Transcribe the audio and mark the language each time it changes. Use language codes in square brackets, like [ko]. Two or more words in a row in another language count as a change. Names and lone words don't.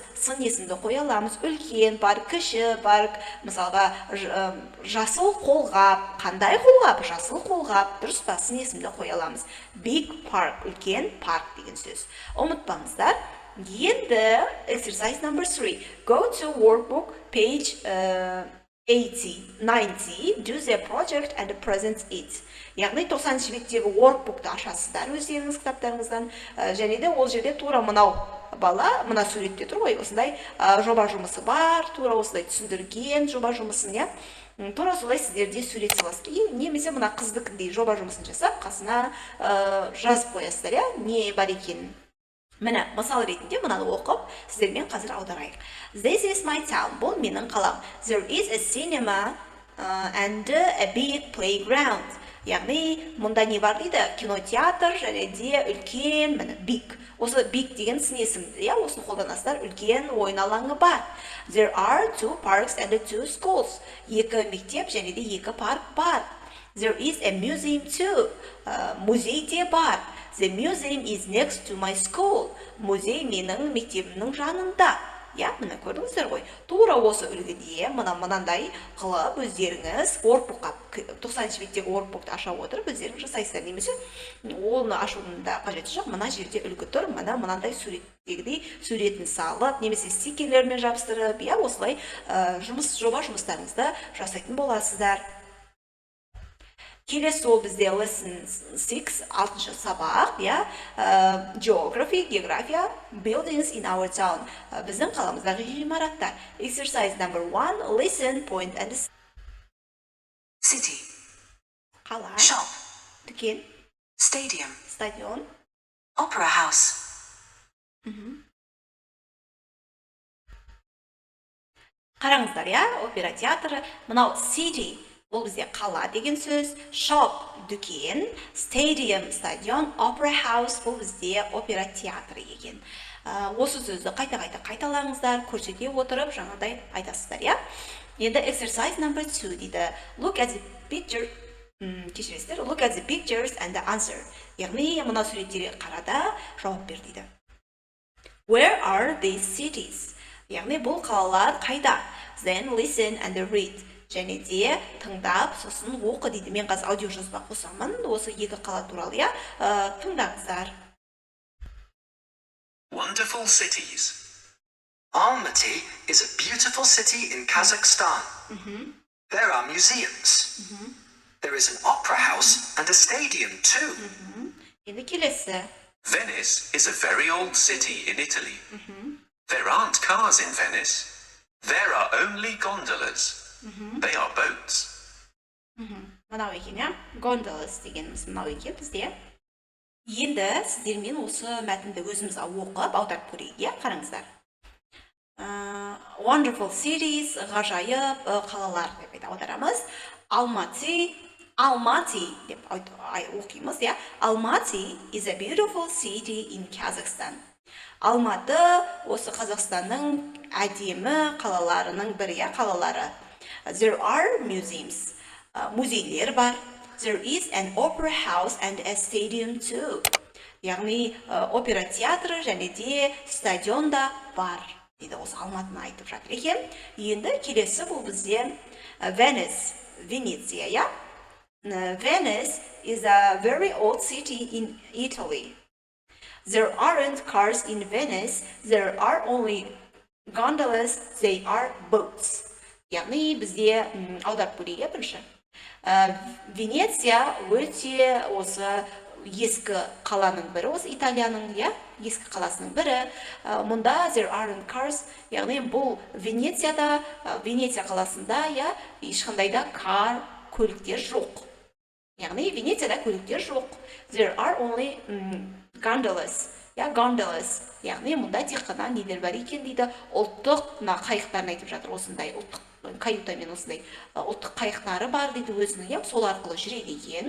[kk] Сын есімді қоя аламыз. Үлкен парк, кіші парк, мысалға жасыл қолғап. Қандай қолғап? Жасыл қолғап. Дұрыс па? Сын есімді қоя аламыз. [en] Big park, [kk] үлкен парк деген сөз. Ұмытпаңыздар. Енді [en] exercise number 3. Go to workbook page 90, do the project and present it. [kk] Яғни 90-шы беттегі workbookты ашасыздар өздеріңіз кітаптарыңыздан, және де ол жерде тура мынау бала, мына суретте тұр ғой, осындай жоба жұмысы бар, тура осылай түсіндірген жоба жұмысын, тура солай сіздер де сурет саласыздар. Немесе мына қыздікіндей жоба жұмысын жасап, қасына жазып қоясыздар, иә, не бар екенін. Міне, мысал ретінде мынаны оқып, сіздермен қазір аударайық. [en] This is my town. [kk] Бұл менің қалам. [en] There is a cinema and a big playground. [kk] Яғни, мұнда не бар дейді? Кинотеатр және де үлкен, міне, big. Осы big деген сын есім, иә, осыны қолданасыздар, үлкен ойын алаңы бар. [en] There are 2 parks and 2 schools. [kk] 2 мектеп және де 2 парк бар. [en] There is a museum too. [kk] Музей де бар. [en] The museum is next to my school. [kk] Музей менің мектебімнің жанында. Я, міне көрдіңіздер ғой. Тура осы үлгіде мынандай қылып өздеріңіз workbookқа 90 беттегі workbookты аша отырып өздеріңіз жасайсыздар. Немесе оны ашудың да қажеті жоқ. Мына жерде үлгі тұр. Мынандай суреттегідей суретін салып, немесе стикерлермен жабыстырып, я, осылай жоба жұмыстарыңызды жасайтын боласыздар. Келесі ол бізде lesson 6, 6-шы сабақ, geography, география, [en] buildings in our town. [kk] Біздің қаламыздағы ғимараттар. [en] Exercise number 1, listen, point and City. [kk] қала, [en] Shop. [kk] дүкен, [en] Stadium. [kk] стадион, [en] Opera house. [kk] қараңыздар, опера театры. Мынау city, бұл бізде қала деген сөз, shop, дүкен, stadium, стадион, [en] opera house, [kk] бұл бізде опера театры екен. Осы сөзді қайта-қайта қайталаңыздар, көрсете отырып, жаңадай айтасыздар, иә? Енді [en] exercise number 2 [kk] дейді. [en] Look at the picture, [kk] кешіресіздер, [en] look at the pictures and the answer. [kk] Яғни, мына суреттерге қарада жауап бер дейді. [en] Where are these cities? [kk] Яғни, бұл қалалар қайда? [en] Then listen and read. [kk] Және де тыңдап, сосын оқы дейді. Мен қазір аудио жазба қосамын. Осы 2 қала туралы, тыңдаңыздар. [en] Wonderful cities. Almaty is a beautiful city in Kazakhstan. There are museums. There is an opera house and a stadium too. [kk] Енді келесі. [en] Venice is a very old city in Italy. There aren't cars in Venice. There are only gondolas. They are boats. [kk] Мынау екен, gondolas дегеніміз мынау екен бізде. Енді сіздермен осы мәтінді өзіміз оқып, аударып көрейік, қараңыздар. [en] Wonderful cities, [kk] ғажайып қалалар деп аударамыз. Almaty деп оқимыз, [en] Almaty is a beautiful city in Kazakhstan. [kk] Алматы осы Қазақстанның әдемі қалаларының бірі, қалалары. [en] There are museums. [kk] Музейлер бар. [en] There is an opera house and a stadium too. [kk] Яғни опера театры және де стадион да бар. Дейді осы Алматыны айтып жатыр екен. Енді келесі бұл бізде Venice, Венеция, [en] Venice is a very old city in Italy. There aren't cars in Venice. There are only gondolas. They are boats. [kk] Яғни бізде аударып көрейік бірінші. Венеция өте осы ескі қаланың бірі, осы Италияның ескі қаласының бірі. [en] Мұнда there aren't cars, [kk] яғни бұл Венецияда, Венеция қаласында ешқандай да көліктер жоқ. Яғни Венецияда көліктер жоқ. [en] There are only gondolas. Gondolas. [kk] Яғни мұнда тек қана нелер бар екен дейді. Ұлттық қайықтарын айтып жатыр, осындай ұлттық каютамен осындай ұлттық қайықтары бар дейді өзінің, сол арқылы жүреді екен.